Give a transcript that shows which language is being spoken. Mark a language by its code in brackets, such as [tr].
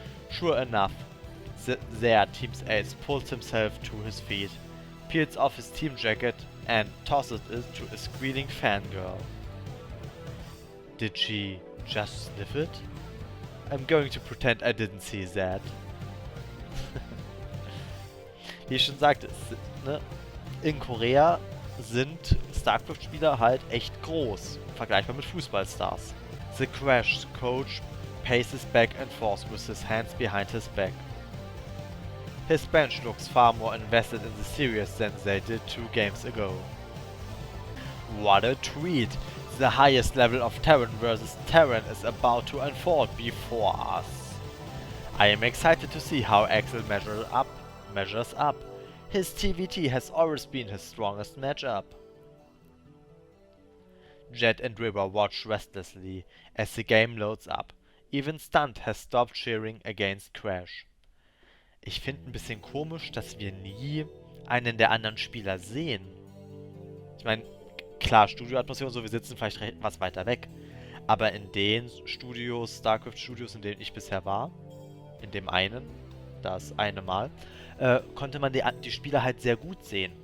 [en] Sure enough, their team's ace pulls himself to his feet, peels off his team jacket and tosses it to a squealing fangirl. Did she just sniff it? I'm going to pretend I didn't see that. [de] Wie ich schon sagte, ne? In Korea sind StarCraft-Spieler halt echt groß, vergleichbar mit Fußballstars. [en] The Crash coach paces back and forth with his hands behind his back. His bench looks far more invested in the series than they did 2 games ago. What a tweet! The highest level of Terran versus Terran is about to unfold before us. I am excited to see how Axel measures up. His TVT has always been his strongest matchup. Jet and River watch restlessly as the game loads up. Even Stunt has stopped cheering against Crash. [de] Ich finde ein bisschen komisch, dass wir nie einen der anderen Spieler sehen. Ich meine, klar, Studioatmosphäre und so, wir sitzen vielleicht was weiter weg. Aber in den Studios, StarCraft-Studios, in denen ich bisher war, in dem einen, das eine Mal, konnte man die Spieler halt sehr gut sehen.